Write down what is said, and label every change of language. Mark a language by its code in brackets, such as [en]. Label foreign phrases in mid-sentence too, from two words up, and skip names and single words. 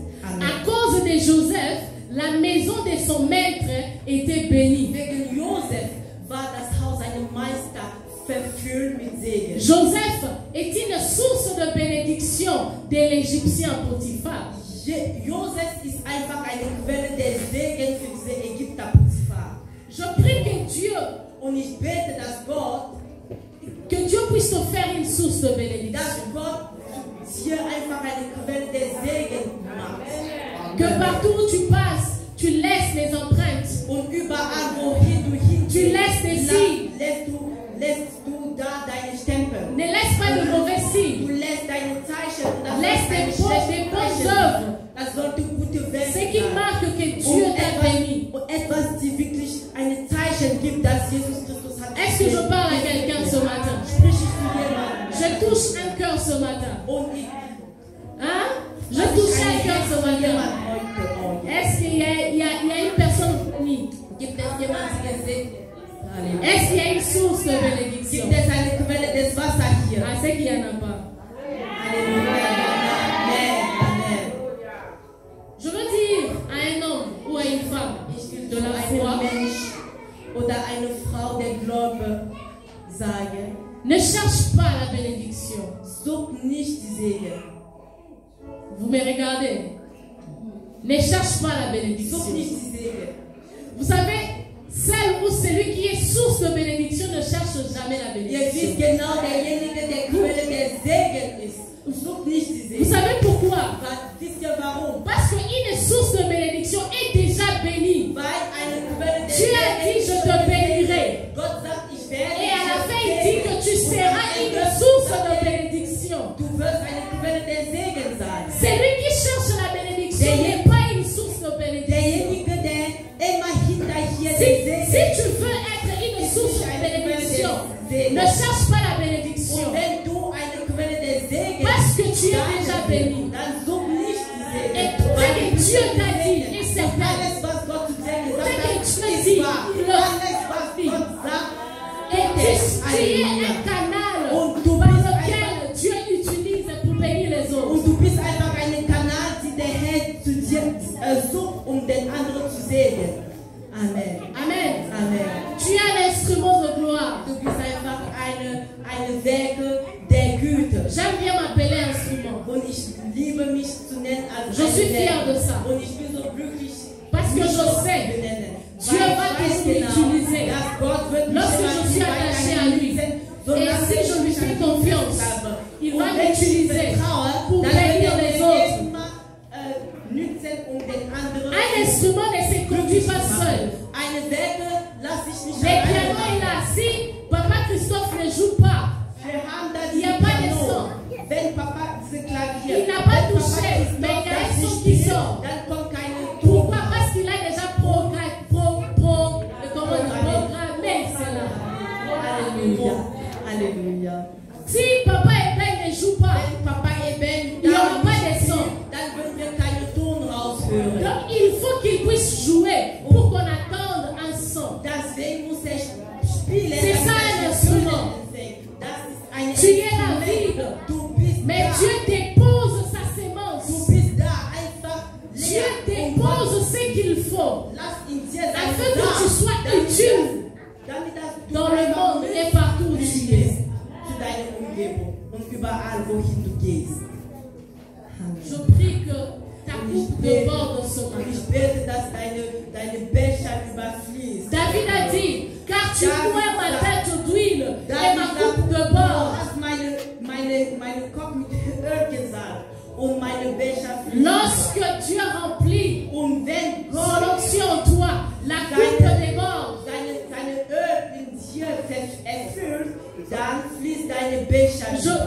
[fr] Amen. À cause de Joseph, la maison de son maître était bénie. [de] Wegen Josef war das Haus seines Meisters verfüllt mit Segen. [fr] Joseph est une source de bénédiction de l'Égyptien Potiphar. [de] Josef ist einfach eine Quelle der Segen für diese Ägypter Potiphar. [fr] Je prie que Dieu, [de] Und ich bete, dass Gott, [fr] que Dieu puisse te faire une source de bénédiction. [de] dass Gott dir einfach eine Quelle der Segen macht. [fr] Que partout où tu passes, tu laisses les empreintes. [de] Und überall, wohin du hingehst, [fr] Tu laisses des signes. [de] lässt du da deine Stempel. [fr] Ne laisse pas de mauvais [de] Du [fr] signes. [de] lässt deine Zeichen. Und das [fr] Laisse [de] soll [fr] des bonnes œuvres. [de] Das sollte gute Werke [fr] Ce qui [de] sein. [fr] marque que Dieu t'a béni. [de] Und etwas, die wirklich ein Zeichen gibt, dass Jesus Christus hat. [fr] Est-ce que je parle à quelqu'un ce matin? [de] Sprich ich zu jemandem. [fr] Je touche un cœur ce matin. [de] Und ich [fr] Hein? Je touche un cœur ce matin. [de] jemand heute Morgen. [fr] Est-ce qu'il y a une personne unie? [de] Gibt es jemanden, der segnet? Halleluja. [fr] Est-ce qu'il y a une source de bénédiction? [de] Gibt es eine Quelle des Wassers hier? [fr] Ah, c'est qu'il n'y en a pas. Halleluja. Amen. Amen. Je veux dire à un homme ou à une femme [de] Ich will [fr] de [de] zu [fr] la [de] einem [fr] foi, [de] Mensch oder eine Frau der Glaube sagen, [fr] ne cherche pas la bénédiction. [de] such nicht die Segen. [fr] Vous me regardez? Ne cherche pas la [de] Such [fr] bénédiction. [de] nicht die Segen. [fr] Vous savez, celle ou celui qui est source de bénédiction ne cherche jamais la [de] Ihr wisst [fr] bénédiction. [de] genau, derjenige, der Quelle der Segen ist, sucht nicht die [fr] Vous [de] Segen. [fr] savez pourquoi? [de] Wisst ihr warum? [fr] Parce qu'une source de bénédiction est déjà bénie. [de] Weil eine Quelle der [fr] Dieu a dit, je te bénirai. [de] Gott sagt, ich werde [fr] Et à la [de] dich [fr] fin, il dit que tu [de] segnen. [fr] seras une source de bénédiction. [de] Du wirst eine Quelle der Segen sein. [fr] Celui qui cherche la bénédiction n'est pas une source de bénédiction. [de] Derjenige, der immer hinterher [fr] Si, [de] den [fr] si [de] Segen. [fr] tu veux être une source de bénédiction, ne cherche pas la bénédiction. [de] Und wenn du eine Quelle der Segen [fr] Parce que tu es [de] sein [fr] déjà [de] willst, [fr] béni. [de] dann such nicht die Segen. [fr] Et tout ce que Dieu t'a dit est [de] Und [fr] certain. [de] alles, was Gott zu dir [fr] Tout [de] gesagt [fr] ce [de] hat, [fr] que tu [de] ist [fr] dis, [de] wahr. [fr] il le [de] Alles, was [fr] dit. [de] Gott sagt, [fr] Et tu es [de] Halleluja. [fr] un canal [de] Und du [fr] par [de] bist [fr] lequel Dieu utilise pour bénir les autres. [de] Und du bist einfach ein Kanal, die der Herr zu dir sucht, um den anderen zu segnen. Amen. Amen. Amen. [fr] Tu es un instrument de gloire. [de] Du bist einfach eine Werke der Güte. [fr] J'aime bien m'appeler instrument. [de] Und ich liebe mich zu nennen als [fr] Je suis [de] eine [fr] fière de [de] Werke. [fr] ça. [de] Und ich bin so glücklich, [fr] Parce que [de] mich [fr] je [de] so [fr] sais, [de] benennen. [fr] Dieu [de] Weil [fr] va [de] ich weiß [fr] toujours m'utiliser. [de] dass Gott wird mich [fr] Lorsque [de] immer [fr] je suis [de] weiter [fr] attaché à lui. [de] benutzen, [fr] Et [de] solange [fr] si je lui [de] ich [fr] fais [de] an ihm [fr] confiance, [de] habe. [fr] il [de] Und [fr] va [de] wenn ich ihm [fr] m'utiliser [de] vertraue, [fr] pour [de] dann [fr] bénir [de] wird er [fr] les [de] mir [fr] autres. [de] immer nützen, um den anderen [fr] Un instrument ne se conduit pas seul. [de] Eine Werke lasse ich nicht [fr] Le [de] alleine [fr] piano [de] machen. [fr] est là. Si Papa Christophe ne joue pas, [de] Wir haben da [fr] Il y a [de] dieses [fr] pas de [de] Piano. [fr] son. [de] Wenn Papa diese Klavier, [fr] Il n'a pas [de] wenn Papa [fr] touché, [de] Christoph [fr] mais il y a [de] das [fr] un son [de] nicht [fr] qui [de] spielt, [fr] sort. [de] dann kommt keine [fr] pourquoi? [de] Ton. [fr] Parce qu'il a déjà programmé cela. Alléluia. Alléluia. Si Papa est belle ne joue pas, [de] Wenn Papa eben [fr] il n'y aura [de] da [fr] pas [de] nicht [fr] de [de] spielt, [fr] son. [de] dann würden wir keine Ton raushören. [fr] Donc il faut qu'il puisse jouer pour qu'on attende un son. [de] Deswegen muss er spielen. [fr] C'est ça, [de] damit [fr] un [de] wir [fr] instrument. [de] hören. Das ist ein [fr] Tu es la [de] Instrument. [fr] vide. [de] Du bist [fr] Mais [de] da. [fr] Dieu dépose sa [de] Du [fr] semence. [de] bist da einfach [fr] Dieu [de] leer. [fr] dépose ce qu'il faut [de] Lass in dir sein [fr] afin que tu sois utile [de] damit du [fr] dans le monde et partout où tu es. [de] zu deiner Umgebung und überall, wohin du gehst. [fr] Je prie que ta coupe déborde ce [de] Und ich [fr] matin. [de] bete, dass deine Becher überfließt. [fr] David a dit, car tu coins ma tête d'huile et ma [de] David [fr] coupe [de] sagt, du [fr] déborde. [de] hast meine Kopf mit Öl gesalbt und meine Becher fließen. [fr] Lorsque Dieu remplit [de] Und wenn [fr] son [de] Gott [fr] onction en toi, la coupe déborde. [de] seine Öl in dir erfüllt, dann fließt deine Becher über.